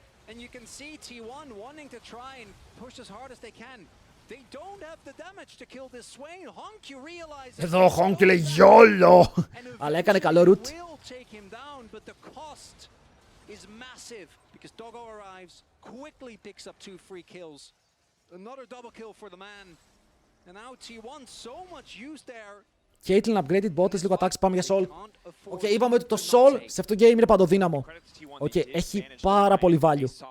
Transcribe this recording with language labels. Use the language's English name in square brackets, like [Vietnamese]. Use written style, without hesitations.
[English] And you can see T1 wanting to try and push as hard as they can. They don't have the damage to kill this Swain. Honky realizes. [Greek] Εδώ ο Honky λέει YOLO! Αλλά έκανε καλό root. [English] Will take him down, but the cost is massive because Doggo arrives, quickly picks up 2 free kills. Another double kill for the man. And now T1 so much use there. Caitlyn upgraded bottes, [Greek] λίγο attacks, πάμε για Sol. Οκ, είπαμε ότι το Sol σε αυτό το game είναι παντοδύναμο. Οκ, έχει πάρα πολύ value.